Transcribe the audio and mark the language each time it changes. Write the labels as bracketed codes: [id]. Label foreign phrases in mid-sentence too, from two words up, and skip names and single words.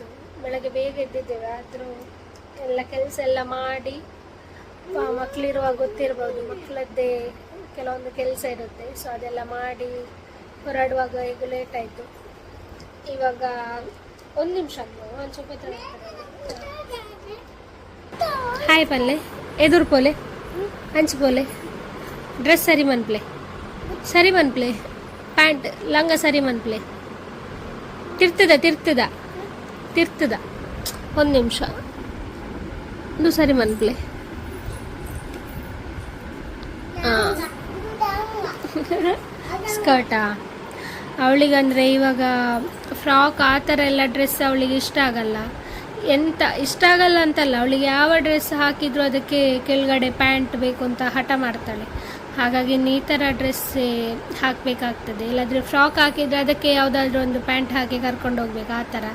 [kn] ಬೆಳಗ್ಗೆ ಬೇಗ ಎದ್ದಿದ್ದೇವೆ, ಆದರೂ ಎಲ್ಲ ಕೆಲಸ ಎಲ್ಲ ಮಾಡಿ, ಮಕ್ಕಳಿರುವಾಗ ಗೊತ್ತಿರ್ಬೋದು, ಮಕ್ಕಳದ್ದೇ ಕೆಲವೊಂದು ಕೆಲಸ ಇರುತ್ತೆ, ಸೊ ಅದೆಲ್ಲ ಮಾಡಿ ಹೊರಡುವಾಗ ಈಗ ಲೇಟ್ ಆಯಿತು. [tcy] ಇವಾಗ 1 ನಿಮಿಷ ಒಂದು ಸ್ವಲ್ಪ ಹಾಯ್ ಪಲ್ಲೆ ಎದುರು ಪೋಲೆ ಹಂಚ್ ಪೋಲೆ ಡ್ರೆಸ್ ಸರಿ ಮನ್ಪ್ಲೆ ಸರಿ ಮನ್ಪ್ಲೆ ಪ್ಯಾಂಟ್ ಲಂಗ ಸರಿ ಮನ್ಪ್ಲೆ ತಿರ್ತದ 1 ನಿಮಿಷ ಇದು ಸರಿ ಮನ್ಪ್ಲೆ. [kn] ಸ್ಕರ್ಟಾ ಅವಳಿಗಂದರೆ ಇವಾಗ ಫ್ರಾಕ್ ಆ ಥರ ಎಲ್ಲ ಡ್ರೆಸ್ ಅವಳಿಗೆ ಇಷ್ಟ ಆಗಲ್ಲ. ಎಂತ ಇಷ್ಟ ಆಗಲ್ಲ ಅಂತಲ್ಲ, ಅವಳಿಗೆ ಯಾವ ಡ್ರೆಸ್ ಹಾಕಿದ್ರು ಅದಕ್ಕೆ ಕೆಳಗಡೆ ಪ್ಯಾಂಟ್ ಬೇಕು ಅಂತ ಹಠ ಮಾಡ್ತಾಳೆ. ಹಾಗಾಗಿ ಈ ಥರ ಡ್ರೆಸ್ಸೇ ಹಾಕಬೇಕಾಗ್ತದೆ. ಇಲ್ಲಾಂದರೆ ಫ್ರಾಕ್ ಹಾಕಿದರೆ ಅದಕ್ಕೆ ಯಾವುದಾದ್ರೂ ಒಂದು ಪ್ಯಾಂಟ್ ಹಾಕಿ ಕರ್ಕೊಂಡು ಹೋಗ್ಬೇಕು, ಆ ಥರ.